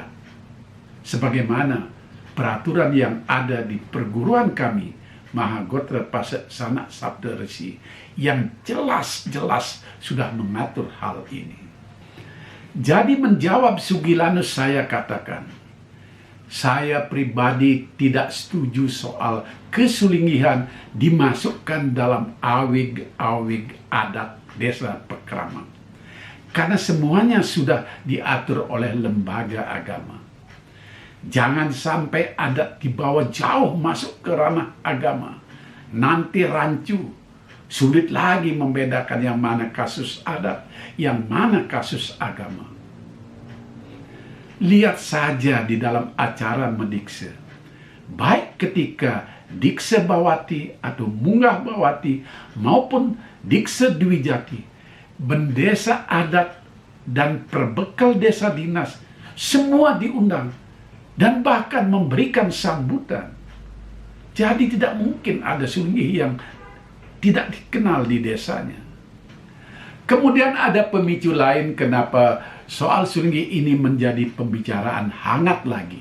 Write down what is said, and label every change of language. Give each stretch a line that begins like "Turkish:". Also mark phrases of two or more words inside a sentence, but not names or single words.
Indonesian: Sebagaimana peraturan yang ada di perguruan kami, Mahagotra Pasaksana Saptarsi, yang jelas-jelas sudah mengatur hal ini. Jadi menjawab Sugilanus, saya katakan, saya pribadi tidak setuju soal kesulinggihan dimasukkan dalam awig-awig adat desa Pekraman. Karena semuanya sudah diatur oleh lembaga agama. Jangan sampai adat dibawa jauh masuk ke ranah agama. Nanti rancu. Sulit lagi membedakan yang mana kasus adat, yang mana kasus agama. Lihat saja di dalam acara mendikse. Baik ketika Dikse Bawati atau Munggah Bawati maupun Dikse Dwi Jati, bendesa adat dan perbekal desa dinas, semua diundang dan bahkan memberikan sambutan. Jadi tidak mungkin ada sulinggi yang tidak dikenal di desanya. Kemudian ada pemicu lain kenapa soal sulinggi ini menjadi pembicaraan hangat lagi.